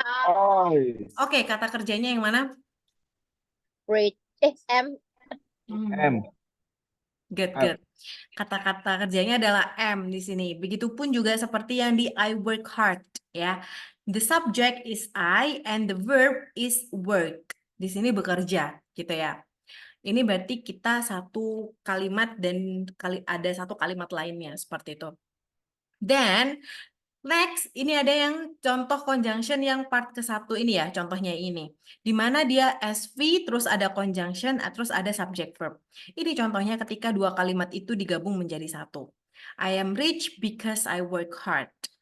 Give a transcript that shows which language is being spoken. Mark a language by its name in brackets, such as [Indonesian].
[Indonesian] Oi. Oke, kata kerjanya yang mana? Rich. M. M. [English] Good, good. [Indonesian] Kata-kata kerjanya adalah am di sini. Begitupun juga seperti yang di [English] I work hard, [Indonesian] ya. [English] The subject is I and the verb is work. [Indonesian] Di sini bekerja, gitu ya. Ini berarti kita satu kalimat dan ada satu kalimat lainnya seperti itu. Dan next, ini ada yang contoh conjunction yang part ke-1 ini ya, contohnya ini. Di mana dia SV, terus ada conjunction, terus ada subject verb. Ini contohnya ketika dua kalimat itu digabung menjadi satu. [English] I am rich because I work hard.